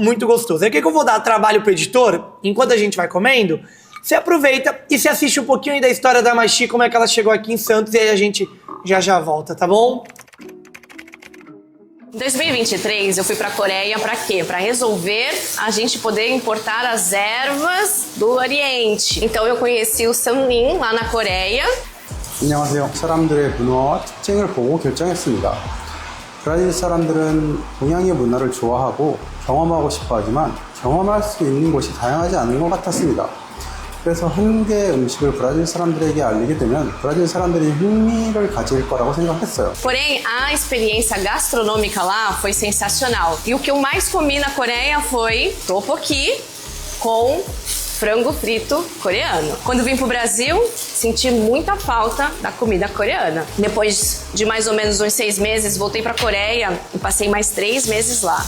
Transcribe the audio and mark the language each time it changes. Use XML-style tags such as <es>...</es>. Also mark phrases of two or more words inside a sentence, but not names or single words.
<pt>Aí o que eu vou dar trabalho pro editor, enquanto a gente vai comendo, você aproveita e você assiste um pouquinho aí da história da Machi, como é que ela chegou aqui em Santos, e aí a gente já volta, tá bom? Em 2023 eu fui pra Coreia pra quê? Pra resolver a gente poder importar as ervas do Oriente. Então eu conheci o Samlin lá na Coreia.</pt> <ko>안녕하세요. 사람들의 문화와 특징을 보고 결정했습니다. 브라질 사람들은 동양의 문화를 좋아하고 경험하고 싶어 하지만 경험할 수 있는 곳이 다양하지 않은 것 같았습니다. 그래서 한 개 음식을 브라질 사람들에게 알리게 되면 브라질 사람들이 흥미를 가질 거라고 생각했어요.</ko> <pt>Porém, a experiência gastronômica lá foi sensacional. E o que eu mais comi na Coreia foi tteokbokki com frango frito coreano. Quando vim pro Brasil, senti muita falta da comida coreana. Depois de mais ou menos uns 6 meses, voltei pra Coreia e passei mais 3 meses lá.</pt>